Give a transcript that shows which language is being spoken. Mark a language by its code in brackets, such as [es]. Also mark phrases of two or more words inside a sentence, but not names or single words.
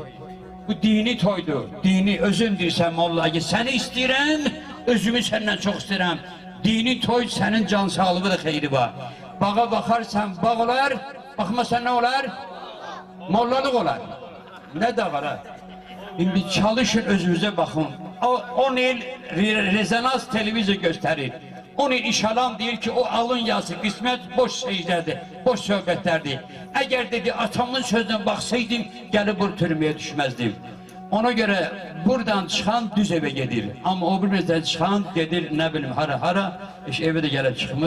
[az] Bu dini toydur, dini özün deyirsən mollaki, səni istəyirəm, özümü səndən çox istəyirəm. Dini toy sənin can sağlığı da xeyri var. Bağa baxarsan bağ olar, baxmasan nə olar? Mollalıq olar. Nə də var ha? İndi çalışın özünüzə baxın. [tr] 10 il rezonans televizyon gösterir. [az] 10 il işalam deyir ki o alın yazı kısmet boş şeylerdi, boş söhbetlerdi. [tr] Eğer dedi atamın sözüne baksaydım gelip bu türmeye düşmezdim. [az] Ona göre buradan çıkan düz eve gelir. Ama o birimizden çıkan gelir ne bileyim hara iş eve de gelip çıkmır.